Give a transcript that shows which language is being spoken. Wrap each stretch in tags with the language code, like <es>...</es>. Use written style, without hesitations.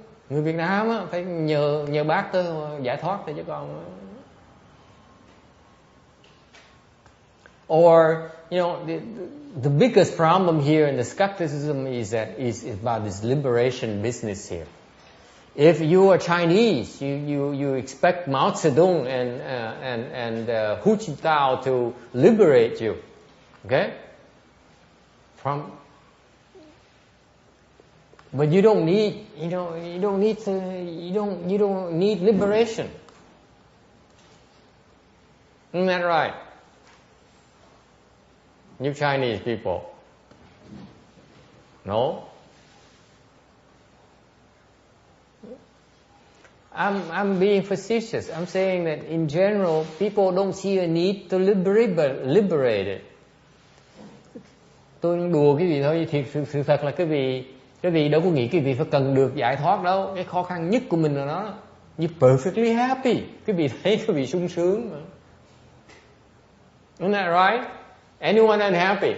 <vi>Người Việt Nam á, phải nhờ Bác tới giải thoát thôi, chứ còn.</vi> <en>Or, you know, the biggest problem here in the skepticism is that is about this liberation business here. If you are Chinese, you expect Mao Zedong and Hu Jintao to liberate you, okay? But you don't need liberation. Isn't that right? You Chinese people. No? I'm being facetious. I'm saying that in general, people don't see a need to liberate it.</en> <vi>Tôi đùa cái gì thôi, sự thật là cái vị đâu có nghĩ cái vị phải cần được giải thoát đâu. Cái khó khăn nhất của mình là nó.</vi> <en>You're perfectly happy.</en> <vi>Cái vị thấy cái vị sung sướng mà.</vi> <en>Isn't that right? Anyone unhappy?</en>